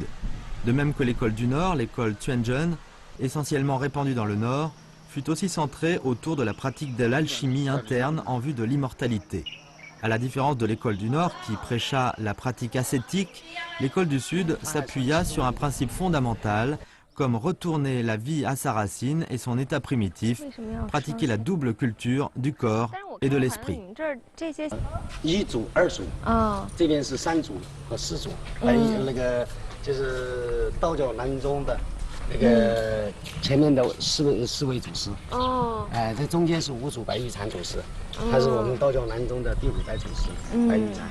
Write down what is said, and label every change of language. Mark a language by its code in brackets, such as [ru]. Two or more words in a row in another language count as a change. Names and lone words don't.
[fr] De même que l'école du Nord, l'école Tuanzhen, essentiellement répandue dans le Nord, fut aussi centrée autour de la pratique de l'alchimie interne en vue de l'immortalité. À la différence de l'école du Nord qui prêcha la pratique ascétique, l'école du Sud s'appuya sur un principe fondamental, comme retourner la vie à sa racine et son état primitif, pratiquer la double culture du corps et de l'esprit. [zh] 一组、二组，这边是3组和4组，还有那个就是道教南宗的。那个前面的四位祖师，哎，这中间是5组白玉禅祖师，他是我们道教南宗的第5代祖师，白玉禅。